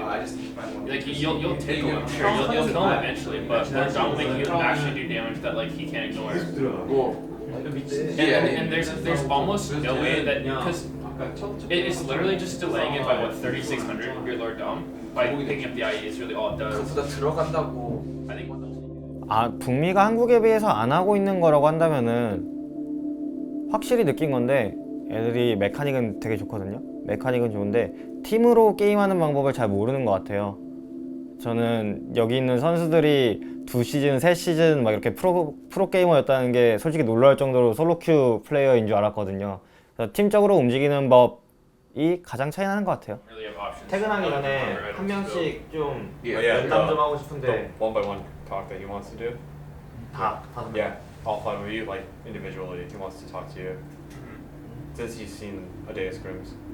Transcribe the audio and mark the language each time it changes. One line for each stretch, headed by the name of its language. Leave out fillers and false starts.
English: Like, you'll take him, I'm sure. You'll kill him eventually, but Lord Dom will make you actually do damage that, like, he can't ignore. And there's almost no way that, because it's literally just delaying it by, what, 3,600, your Lord Dom? By picking up the IE is really all it does. I think.
Korean: 북미가 한국에 비해서 안 하고 있는 거라고 한다면은 확실히 느낀 건데 애들이 메카닉은 되게 좋거든요. 메카닉은 좋은데 팀으로 게임하는 방법을 잘 모르는 것 같아요. 저는 여기 있는 선수들이 2시즌, 3시즌 막 이렇게 프로게이머였다는 게 솔직히 놀라울 정도로 솔로큐 플레이어인 줄 알았거든요. 그래서 팀적으로 움직이는 법이 가장 차이 나는 것 같아요. 퇴근하기 전에 한 명씩 좀 면담 좀 하고 싶은데
English: one by one talk that he wants to do. Yeah, all 5 of you, like individually, he wants to talk to you. Since he's seen a day of scrims.